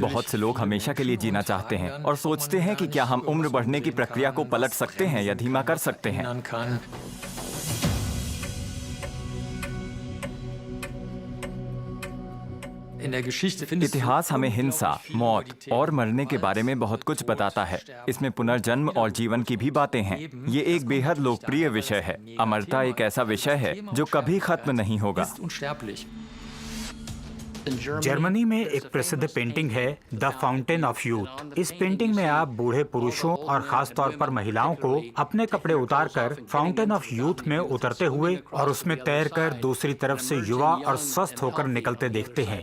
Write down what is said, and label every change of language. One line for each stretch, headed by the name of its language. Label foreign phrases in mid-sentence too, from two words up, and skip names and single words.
Hindi: बहुत से लोग हमेशा के लिए जीना चाहते हैं और सोचते हैं कि क्या हम उम्र बढ़ने की प्रक्रिया को पलट सकते हैं या धीमा कर सकते हैं।
German: ändern kann. In der Geschichte findest du
Hindi: इतिहास हमें हिंसा, मौत और मरने के बारे में बहुत कुछ बताता है। इसमें पुनर्जन्म और जीवन की भी बातें हैं। ये एक बेहद लोकप्रिय विषय है। अमरता एक ऐसा विषय है जो कभी खत्म नहीं होगा।
German: ist unsterblich.
Hindi: जर्मनी में एक प्रसिद्ध पेंटिंग है द फाउंटेन ऑफ यूथ। इस पेंटिंग में आप बूढ़े पुरुषों और खास तौर पर महिलाओं को अपने कपड़े उतारकर फाउंटेन ऑफ यूथ में उतरते हुए और उसमें तैरकर दूसरी तरफ से युवा और स्वस्थ होकर निकलते देखते हैं।